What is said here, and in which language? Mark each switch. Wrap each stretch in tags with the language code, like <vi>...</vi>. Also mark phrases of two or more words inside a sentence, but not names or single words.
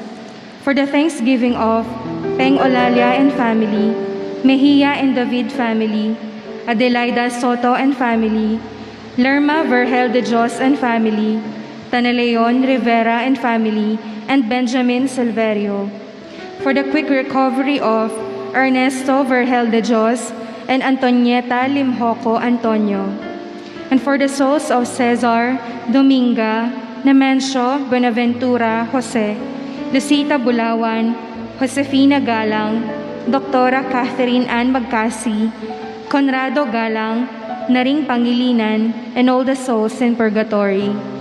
<en>For the thanksgiving of Peng Olalia and family, Mejia and David family, Adelaida Soto and family, Lerma Vergel de Dios and family, Tanaleon Rivera and family, and Benjamin Silverio. For the quick recovery of Ernesto Vergel de Dios and Antonieta Limhoco Antonio. And for the souls of Cesar, Dominga, Nemencio, Buenaventura, Jose, Lucita Bulawan, Josefina Galang, Doktora Catherine Ann Magcasi, Conrado Galang, Naring Pangilinan, and all the souls in purgatory.</en>